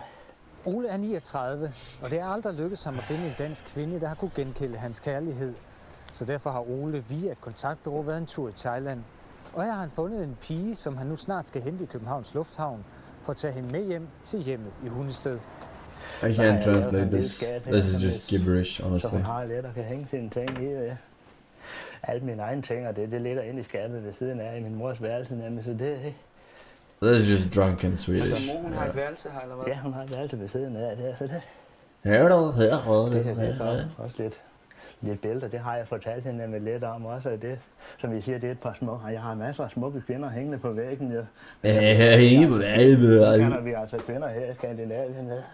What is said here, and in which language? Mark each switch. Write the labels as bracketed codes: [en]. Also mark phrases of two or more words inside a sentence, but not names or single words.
[da] Ole er 39, og det er aldrig lykkedes ham at finde en dansk kvinde, der har kunne genkende hans kærlighed. Så derfor har Ole via et kontaktbureau været en tur i Thailand. Og her har han fundet en pige, som han nu snart skal hente i Københavns Lufthavn, for at tage hende med hjem til hjemmet i Hundested. [en] I can't translate this. This is just gibberish, honestly. [da] Så hun har lidt og kan hænge sine ting i. Alle mine egne ting, og det ligger inde i skabet ved siden af i min mors værelse nemlig, så det... [en] This is just drunken Swedish. [da] Altså mor, hun har et værelse her, eller hvad? Ja, hun har et værelse ved siden af det, så det... Det er så også lidt billeder, det har jeg fortalt hende med lidt om også, og det, som vi siger, det er et par små, og jeg har masser af smukke kvinder hængende på væggen, jo. Kender vi altså kvinder her i Skandinavien, ja.